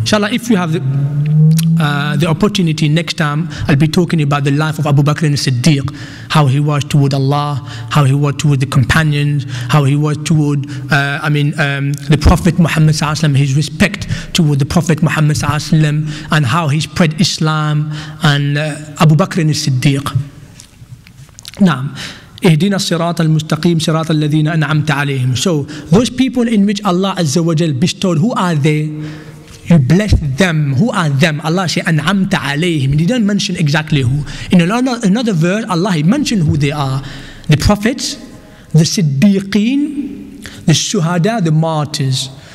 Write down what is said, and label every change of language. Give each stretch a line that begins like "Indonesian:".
English: Inshallah, if you have the opportunity next time, I'll be talking about the life of Abu Bakr and Siddiq, how he was toward Allah, how he was toward the companions, how he was toward, the Prophet Muhammad sallallahu alaihi wasallam, his respect toward the Prophet Muhammad sallallahu alaihi wasallam, and how he spread Islam, and Abu Bakr and Siddiq.
Arabic: Now, اهدنا الصراط المستقيم صراط الذين أنعمت عليهم.
English: So those people in which Allah Azza wa Jal bestowed, who are they? You blessed them. Who are them? Allah said
Arabic: أنعمت عليهم.
English: He didn't mention exactly who. In another verse, Allah he mentioned who they are. The prophets, the Siddiqeen, the Shuhada, the martyrs.